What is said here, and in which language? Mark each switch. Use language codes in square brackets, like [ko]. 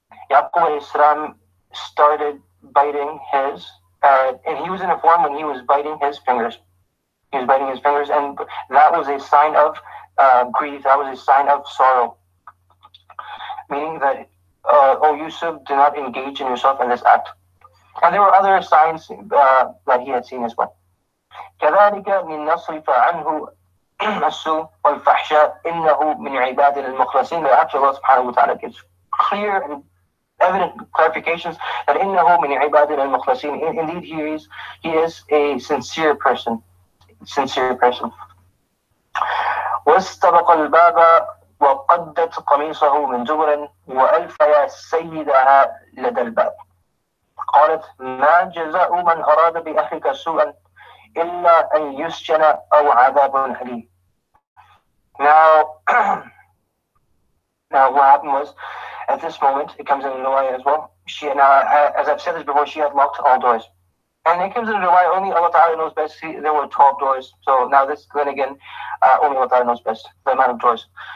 [en] Yaqub alayhi salam started biting his, and he was in a form when he was biting his fingers. And that was a sign of grief, that was a sign of sorrow. Meaning that, O Yusuf, do not engage in yourself in this act. And there were other signs that he had seen as well. [ar] كذلك من نصرف عنه السوء والفحشاء إنه من عبادنا المخلصين. [en] That after Allah subhanahu wa ta'ala gives clear and evident clarifications that [ar] إنه من عبادنا المخلصين. [en] Indeed, he is a sincere person. [ar] واستبق الباب وقدت قميصه من زبر وألف يا سيدها لدى الباب. قالت ما جزاء من أراد بأهلك سوءا إلا أن يسجن أو عذاب أليم. [en] Now what happened was, at this moment, it comes in the riwayah as well. As I've said this before, she had locked all doors. And it comes in the riwayah, only Allah Ta'ala knows best. There were 12 doors. So now then again, only Allah Ta'ala knows best, the amount of doors.